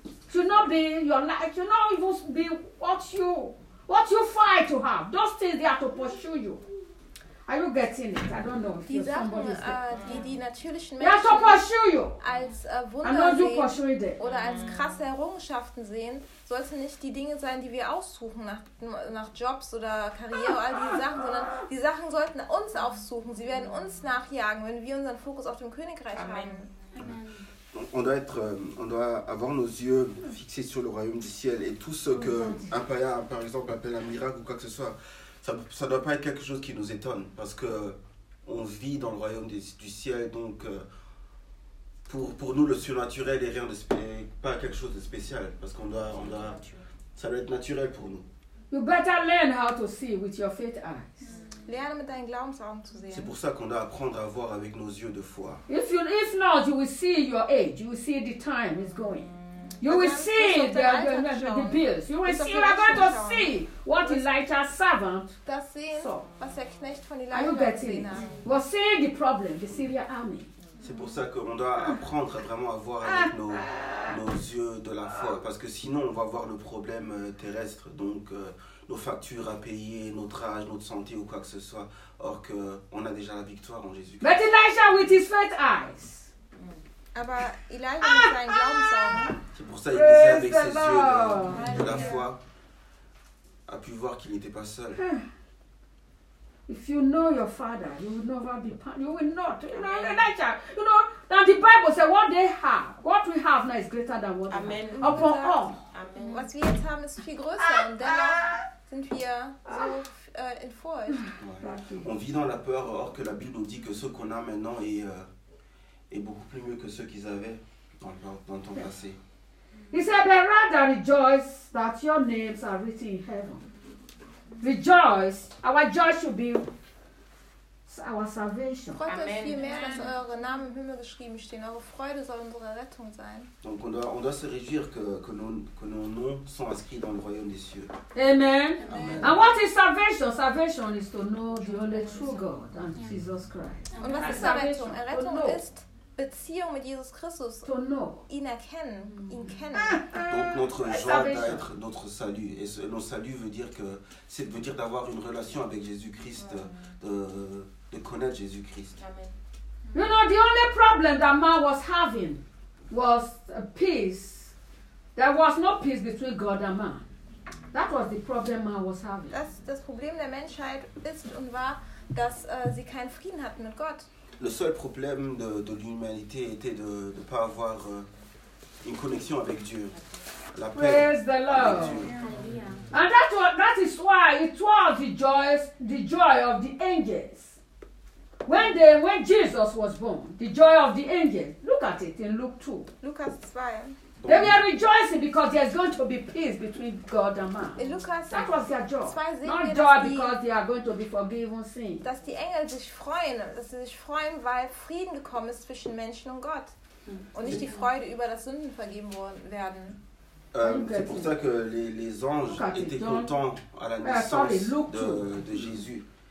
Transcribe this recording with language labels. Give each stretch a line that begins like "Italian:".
English: Should not be your life. Should not even be what you fight to have. Those things they are to pursue you. Are you getting it? I don't know.
German: Die natürlichen Menschen als Wunder sehen oder als krasse Errungenschaften sehen, sollten nicht die Dinge sein, die wir aussuchen nach Jobs oder Karriere oder all diese Sachen, sondern die Sachen sollten uns aufsuchen. Sie werden uns nachjagen, wenn wir unseren Fokus auf dem Königreich Amen. Haben.
French: On doit avoir nos yeux fixés sur le royaume du ciel et tout ce que un païen, par exemple, appelle un miracle ou quoi que ce soit. Ça ne doit pas être quelque chose qui nous étonne, parce qu'on vit dans le royaume du ciel, donc pour nous, le surnaturel n'est rien de pas quelque chose de spécial, parce qu'on doit, ça doit être naturel pour nous.
English: You better learn how to see with your faith eyes.
German: Lerne mit deinen Glaubensaugen zu sehen.
French: C'est pour ça qu'on doit apprendre à voir avec nos yeux de foi.
English: If not, you will see your age, you will see the time is going. You will see the bills. You will see. You are going to see what Elijah's servant saw. Are you getting it? You are seeing the problem, the Syrian army.
French: C'est pour ça qu'on doit apprendre vraiment à voir avec nos yeux de la foi, parce que sinon on va voir le problème terrestre, donc nos factures à payer, notre âge, notre santé ou quoi que ce soit, or que on a déjà la victoire en Jésus-Christ.
English: But Elijah with his faith eyes.
German: Aber Elijah mit seinen Glaubensaugen.
French: C'est pour ça qu'il disait avec ses yeux de la foi, a pu voir qu'il n'était pas seul.
English: If you know your father, you will never be punished. You will not. You know, Elijah, you know, that the Bible says what they have, what we have now is greater than what Amen. They have. Upon all. Amen.
German: Was wir jetzt haben, ist viel größer. Und dennoch sind wir so in Furcht. Ouais.
French: On vit dans la peur, or que la Bible nous dit que ce qu'on a maintenant est beaucoup plus mieux que ce qu'ils avaient dans ton passé.
English: He said, but rather rejoice that your names are written in heaven. Rejoice, our joy should be our salvation.
German: Freut euch viel mehr, dass eure Namen im Himmel geschrieben stehen. Eure Freude soll unsere Rettung sein.
French: Donc on doit se réjouir que nos noms sont inscrits dans le royaume des cieux.
English: Amen. And what is salvation? Salvation is to know the only true God and Jesus Christ.
German: Und was ist Errettung? Errettung ist Beziehung mit Jesus Christus.
English: To know.
German: Ihn erkennen. Ihn kennen.
French: Donc notre joie doit être notre salut. Et notre salut veut dire que c'est veut dire d'avoir une relation avec Jésus Christ, de connaître Jésus Christ. Amen.
English: You know, the only problem that man was having was peace. There was no peace between God and man. That was the problem man was having.
German: Das Problem der Menschheit ist und war, dass sie keinen Frieden hatten mit Gott.
French: Le seul problème de l'humanité était de ne pas avoir une connexion avec Dieu. La paix.
English: Praise the Lord.
French: Avec Dieu.
English: And that is why it was the joy of the angels. When Jesus was born, the joy of the angels. Look at it in Luke 2.
French: Lucas 2.
English: They were rejoicing because there's going to be peace between God and man.
German: In Lukas,
English: that was their joy. Not joy because they are going to be forgiven sin.
German: Dass die Engel sich freuen, dass sie sich freuen, weil Frieden gekommen ist zwischen Menschen und Gott. Und nicht die Freude über das Sünden vergeben werden.
French: C'est pour ça que les anges étaient contents à la naissance de Jésus.